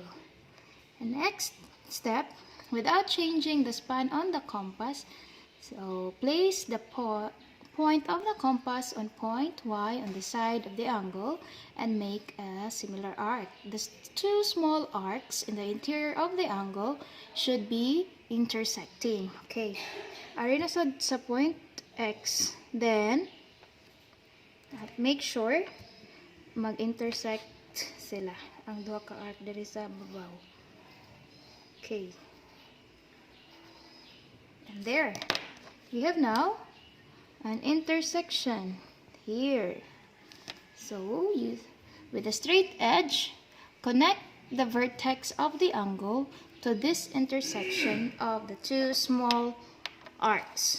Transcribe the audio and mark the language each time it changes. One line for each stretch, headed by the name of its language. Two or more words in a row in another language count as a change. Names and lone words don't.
English: And next step, without changing the span on the compass, so place the point of the compass on point Y on the side of the angle and make a similar arc. The two small arcs in the interior of the angle should be intersecting.
Hiligaynon: Okay. Ari na sa point X.
English: Then, make sure
Hiligaynon: mag-intersect sila. Ang duha ka arc diri sa babaw.
English: Okay. And there. We have now an intersection here. So, with a straight edge, connect the vertex of the angle to this intersection of the two small arcs.